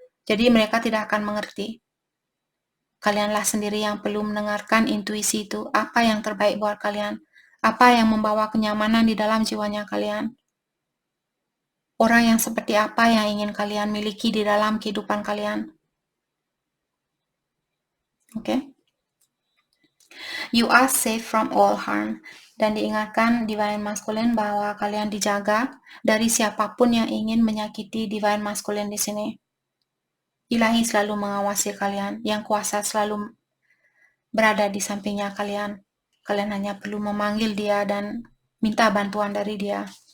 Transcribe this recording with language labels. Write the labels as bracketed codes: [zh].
[id] Jadi mereka tidak akan mengerti. Kalianlah sendiri yang perlu mendengarkan intuisi itu, apa yang terbaik buat kalian, apa yang membawa kenyamanan di dalam jiwanya kalian. Orang yang seperti apa yang ingin kalian miliki di dalam kehidupan kalian. Oke? [en] You are safe from all harm. [id] Dan diingatkan Divine Masculine bahwa kalian dijaga dari siapapun yang ingin menyakiti Divine Masculine di sini. Ilahi selalu mengawasi kalian, yang kuasa selalu berada di sampingnya kalian. Kalian hanya perlu memanggil dia dan minta bantuan dari dia.